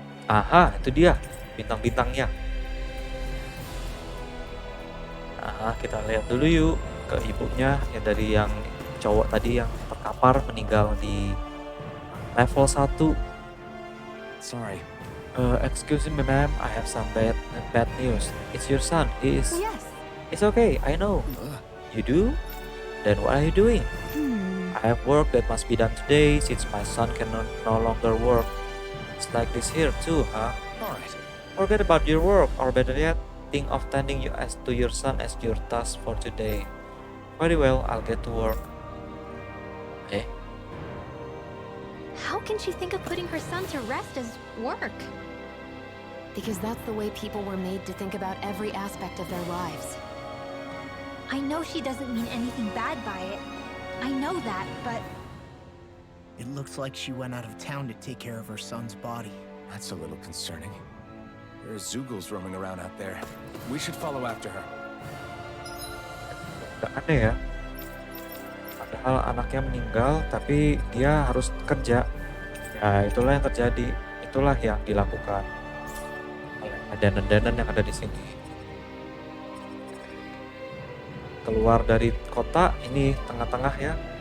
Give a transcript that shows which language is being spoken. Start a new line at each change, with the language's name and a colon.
Indonesian: Aha, itu dia bintang-bintangnya. Nah, kita lihat dulu yuk ke ibunya yang dari yang cowok tadi yang terkapar meninggal di level 1.
English: Sorry. Excuse me ma'am, I have some bad news. It's your son. He is... Yes. It's okay, I know. You do? Then what are you doing? I have work that must be done today since my son can no longer work. It's like this here too, huh? Alright. Forget about your work, or better yet, think of tending to your son as your task for today. Very well, I'll get to work. How can she think of putting her son to rest as work? Because that's the way people were made to think about every aspect of their lives. I know she doesn't mean anything bad by it. I know that, but It looks like she went out of town to take care of her son's body. That's a little concerning. There are Zoogles roaming around out there. We should follow after her.
Indonesian: Agak aneh ya. Padahal anaknya meninggal, tapi dia harus kerja. Ya itulah yang terjadi. Itulah yang dilakukan oleh Danan-Danan yang ada di sini. Keluar dari kota, ini tengah-tengah ya.